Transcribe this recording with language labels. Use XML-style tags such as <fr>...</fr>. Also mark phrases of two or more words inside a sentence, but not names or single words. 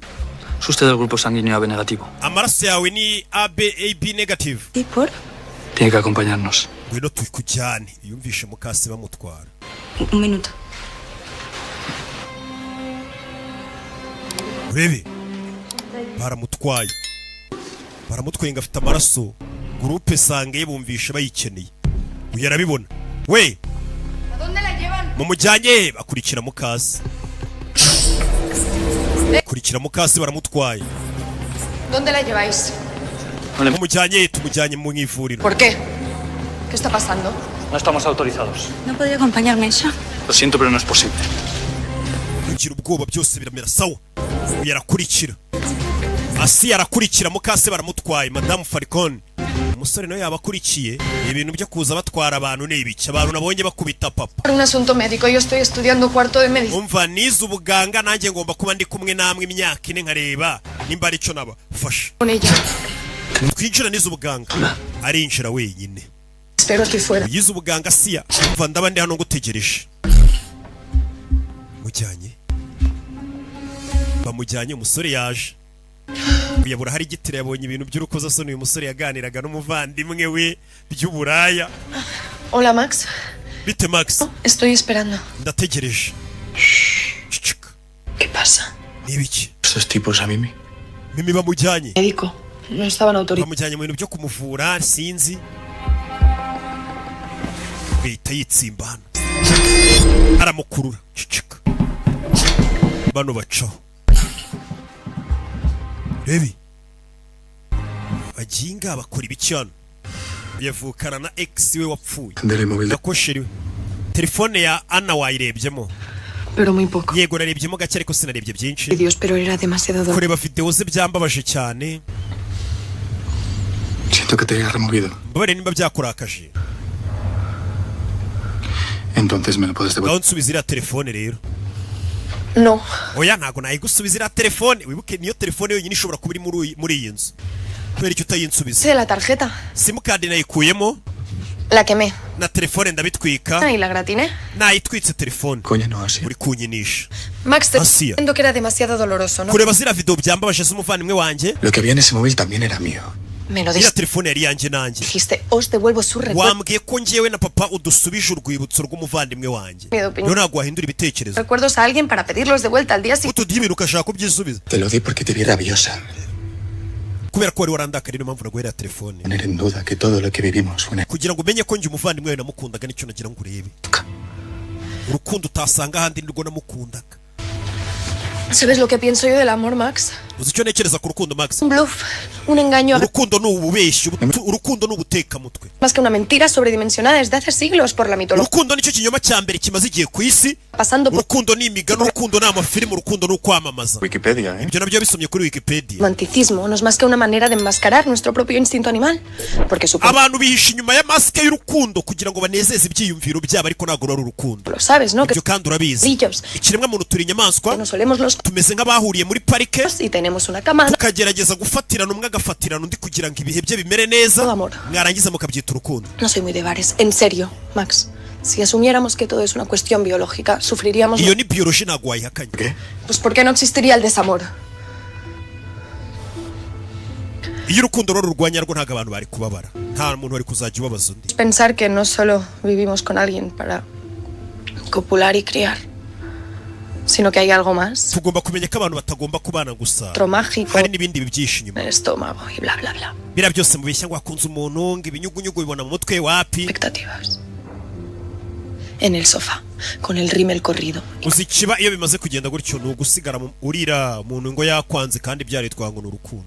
<es>Es usted del grupo sanguíneo AB negativo.</es> <rw>Amaraso yawe ni</rw> <en>AB negative.</en> <es>¿Y por? Tiene que acompañarnos.</es> <rw>Ngwino tukujyane. Yumvishe mukase bamutwara.</rw> <es>Un minuto.</es> <rw>Urebe. Baramutwaye. Baramutwenga afite amaraso. Groupe sange bumvishe bayikeneye. Uyarabibona. We.</rw> <es>¿A dónde la llevan?</es> <rw>Mumujyanye bakurikira mukase. Kurikira mukase baramutwaye.</rw> <es>¿Dónde la lleváis?</es> <rw>Mumujyanye tumujyanye mu ivuriro.</rw> <es>¿Por qué? ¿Qué está pasando? No estamos autorizados. ¿No podría acompañarme ella? Lo siento, pero no es posible.</es> <rw>Kugira ubwoba byose biramera sawa. Yarakurikira. Asi yarakurikira mukase baramutwaye. Madame Falcon. Umusore nawe yabakurikiye. Ibintu byo kuza batwara abantu n'ibiki. Abantu nabonye bakubita papa.</rw> <es>Por un asunto médico, yo estoy estudiando cuarto de medicina.</es> <rw>Umva nize ubuganga nanjye ngomba kuba ndi kumwe namwe imyaka ine nkareba nimba ari cyo naba fasha.</rw> <es>Con ella.</es> <rw>Twinjira nize ubuganga. Arinjira wenyine.</rw> <es>Espero estoy fuera.</es> <rw>Yize ubuganga siya. Umva ndaba ndi hano ngutegereje. Mujyanye. Bamujyanye umusore yaje. Kuyabura hari gitire yabonye ibintu by'urukozasoni uyu musore yaganiraga n'umuvandimwe we by'uburaya.</rw> <es>Hola Max.</es> <rw>Bite Max?</rw> <es>Estoy esperando.</es> <rw>Ndategereje.</rw> <es>¿Qué pasa?</es> <rw>Nibiki?</rw> <es>Estos tipos a Mimi.</es> <rw>Mimi bamujyanye.</rw> <es>Médico. No estaban autorizados.</es> <rw>Bamujyanye mu bintu byo kumuvura sinzi. Bita yitsimba hano. Aramukurura. Cicika. Bano bacaho. Rebi. Bajinga bakora ibicano. Yavukana na ex we wapfuye. Nakosheri. Telefone ya Anna wayirebyemo.</rw> <es>Pero muy poco.</es> <rw>Yego narebyemo gake ariko sinarebye byinshi.</rw> <es>Dios, pero era demasiado doloroso.</es> <rw>Kureba video ze byambabaje cyane.</rw> <es>Siento que te haya removido.</es> <rw>Babare nimba byakurakaje.</rw> <es>Entonces me lo puedes devolver.</es> <rw>Don't subizira telefone rero.</rw> <es>No.</es> <rw>Oya ntago nayigusubizira telefone. Wibuke niyo telefone yonyine ishobora kuba iri muri iyi nzu. Kubera icyo utayinsubiza.</rw> <es>Sí, la tarjeta.</es> <en>SIM card</en> <rw>nayikuyemo.</rw> <es>La quemé.</es> <rw>Na telefone ndabitwika.</rw> <es>¿Y la gratiné?</es> <rw>Nayitwitse telefone.</rw> <es>Coño, no así.</es> <rw>Uri kunyinisha.</rw> <es>Max, te entiendo que era demasiado doloroso, ¿no?</es> <rw>Kureba zira video byambabaje z'umuvandimwe wanjye.</rw> <es>Lo que había en ese móvil también era mío. Me lo</es> <rw>Ira telefone yari yanjye nanjye.</rw> <es>Dijiste, os devuelvo su recuerdo.</es> <rw>Wambwiye ko ngewe na papa udusubije urwibutso rw'umuvandimwe wanjye. No nagwa hindura ibitekerezo.</rw> <es>Recuerdos a alguien para pedirlos de vuelta al día siguiente.</es> <rw>Utudibira ukashaka kubyisubiza.</rw> <es>Te lo di porque te vi rabiosa.</es> <rw>Kubera ko wari warandakarira impamvu naguherera telefone.</rw> <es>Poner en duda que todo lo que vivimos fue</es> <rw>kugira ngo umenye ko nje umuvandimwe wawe namukundaga nicyo nagira ngo urebe. Urukundo utasanga ahandi nirwo namukundaga.</rw> <es>¿Sabes lo que pienso yo del amor, Max?</es> <rw>uzi icyo ntekereza ku rukundo Max?</rw> <es>Un bluff, un engaño.</es> <rw>Urukundo ni ububeshyi, urukundo ni ubutekamutwe.</rw> <es>Más que una mentira sobredimensionada desde hace siglos por la mitología.</es> <rw>Urukundo nicyo kinyoma cya mbere kimaze igihe ku isi. Urukundo ni imigano, urukundo ni amafilime, urukundo ni ukwamamaza. Wikipedia, Ibyo nabyo bisomye kuri Wikipedia.</rw> <es>Romanticismo no es más que una manera de enmascarar nuestro propio instinto animal, porque</es> <rw>abantu bihisha inyuma ya maske y'urukundo kugira ngo banezeze ibyiyumviro byabo, ariko ntabwo ari urukundo.</rw> <es>Lo sabes, ¿no?</es> <rw>Ibyo kandi urabizi. Ikiremwa muntu turi inyamaswa. Tumeze nk'abahuriye muri parike.</rw> <es>Y tenemos una cama.</es> <rw>Tukagerageza gufatirana umwe agafatirana undi kugira ngo ibihe bye bimere neza. Mwarangiza mukabyita urukundo.</rw> <es>No soy muy de bares, en serio, Max. Si asumiéramos que todo es una cuestión biológica, sufriríamos.</es> <rw>Iyo ni biology ntabwo wayihakanye. Pues ¿por qué no existiría el desamor? Iyo urukundo rurwanya rwo ntabwo abantu bari kubabara. Nta muntu wari kuzajya ubabaza undi.</rw> <es>Pensar que no solo vivimos con alguien para copular y criar, sino que hay algo más.</es> <rw>Tugomba kumenya ko abantu batagomba kubana gusa.</rw> <es>Otro mágico.</es> <rw>Hari n'ibindi bibyisha inyuma.</rw> <es>El estómago y bla bla bla.</es> <rw>Bira byose mubeshya ngo akunze umuntu ngo ibinyugunyugu bibona mu mutwe wapi.</rw> <es>Expectativas. En el sofá, con el rímel corrido.</es> <rw>Uzikiba iyo bimaze kugenda gutyo no gusigara urira umuntu ngo yakwanze kandi byaritwa ngo n'urukundo.</rw>